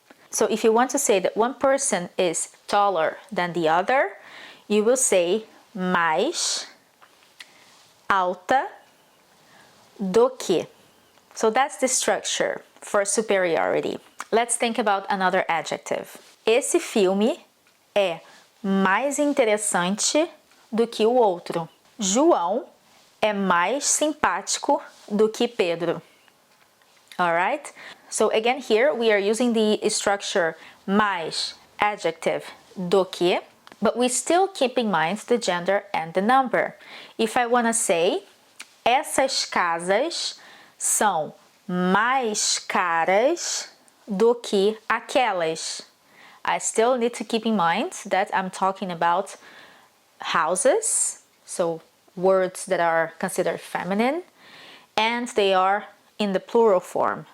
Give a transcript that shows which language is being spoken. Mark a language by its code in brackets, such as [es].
[en] So if you want to say that one person is taller than the other, you will say [pt] mais alta do que. [en] So that's the structure for superiority. Let's think about another adjective. [pt] Esse filme é mais interessante do que o outro. João é mais simpático do que Pedro. [en] Alright? So again here we are using the structure mais adjective do que, but we still keep in mind the gender and the number. If I want to say [pt] essas casas são mais caras do que aquelas, [en] I still need to keep in mind that I'm talking about houses, so words that are considered feminine, and they are in the plural form.